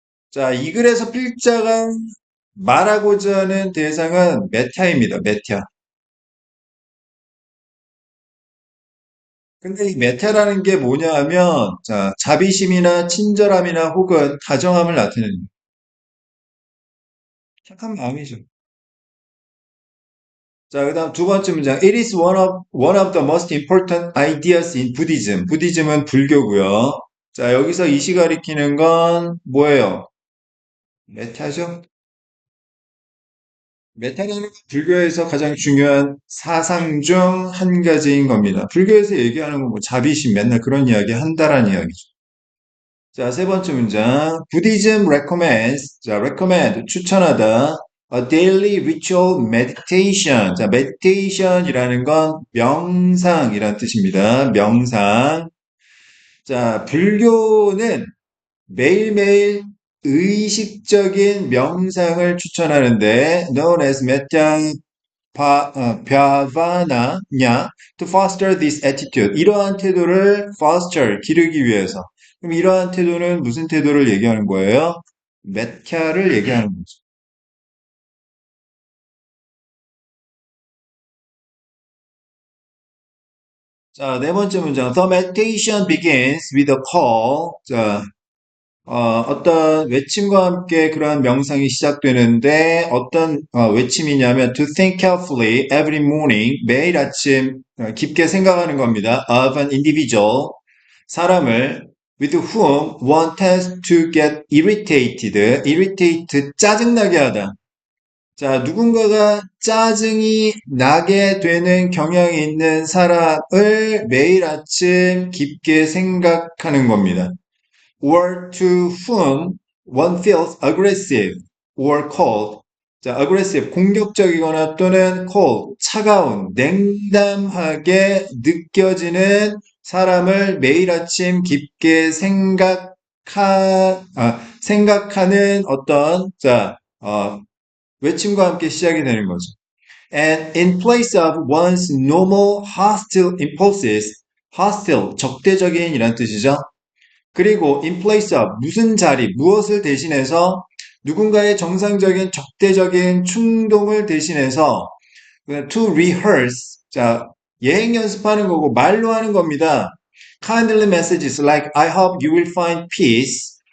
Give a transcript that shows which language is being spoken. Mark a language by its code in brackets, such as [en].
[ko] 자, 이 글에서 필자가 말하고자 하는 대상은 메타입니다. 메타. 근데 이 메타라는 게 뭐냐 하면, 자, 자비심이나 친절함이나 혹은 다정함을 나타내는 착한 마음이죠. 자, 그 다음 두 번째 문장. [en] It is one of the most important ideas in Buddhism. [ko] 부디즘은 불교고요. 자, 여기서 이시 가리키는 건 뭐예요? 메타죠? 메타는 불교에서 가장 중요한 사상 중 한 가지인 겁니다. 불교에서 얘기하는 건 뭐 자비심 맨날 그런 이야기 한다라는 이야기죠. 자, 세 번째 문장. [en] Buddhism recommends, 자, recommend, 추천하다. A daily ritual meditation. [ko] 자, meditation이라는 건 명상이란 뜻입니다. 명상. 자, 불교는 매일매일 의식적인 명상을 추천하는데 [en] known as metta bhavana냐 to foster this attitude. [ko] 이러한 태도를 foster, 기르기 위해서. 그럼 이러한 태도는 무슨 태도를 얘기하는 거예요? 메타를 얘기하는 거죠. 자, 네 번째 문장. [en] The meditation begins with a call. [ko] 자, 어떤 외침과 함께 그러한 명상이 시작되는데 어떤 외침이냐면 [en] to think carefully every morning [ko] 매일 아침 깊게 생각하는 겁니다. [en] of an individual 사람을 with whom one tends to get irritated irritate [ko] 짜증나게 하다. 자, 누군가가 짜증이 나게 되는 경향이 있는 사람을 매일 아침 깊게 생각하는 겁니다. [en] or to whom one feels aggressive or cold. [ko] 자, aggressive, 공격적이거나 또는 cold, 차가운, 냉담하게 느껴지는 사람을 매일 아침 깊게 생각하는 어떤, 외침과 함께 시작이 되는 거죠. [en] And in place of one's normal hostile impulses, hostile, [ko] 적대적인 이란 뜻이죠. 그리고 [en] in place of [ko] 무슨 자리, 무엇을 대신해서 누군가의 정상적인 적대적인 충동을 대신해서 [en] to rehearse, [ko] 자, 예행 연습하는 거고 말로 하는 겁니다. [en] Kindly messages like I hope you will find peace.